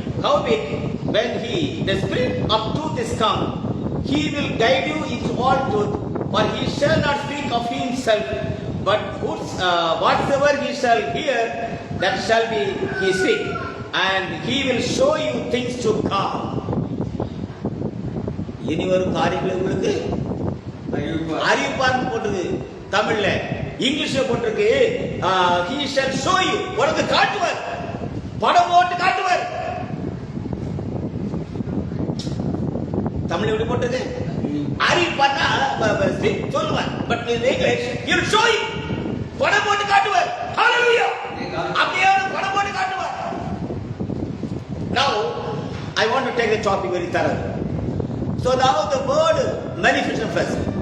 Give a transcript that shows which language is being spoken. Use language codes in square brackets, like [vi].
[en] Howbeit, when the Spirit of truth is come, he will guide you into all truth, for he shall not speak of himself, but whatsoever he shall hear, that shall be he speak, and he will show you things to come. [ta] இனி வரும் காரியங்களை உங்களுக்கு அறிவிப்பார்னு போட்டிருக்கு தமிழ்ல. இங்கிலீஷ்ல போட்டிருக்கு [en] he shall show you, [ta] உனக்கு காட்டுவார், படம் போட்டு காட்டுவார். தமிழ் எப்படி போட்டது? அறிவிப்பார்னா சொல்லுவார், but English [en] he will show you, [ta] படம் போட்டு காட்டுவார். ஹalleluya, அப்படியே படம் போட்டு காட்டுவார். [en] Now I want to take the topic very thoroughly. So now the word manifestation first.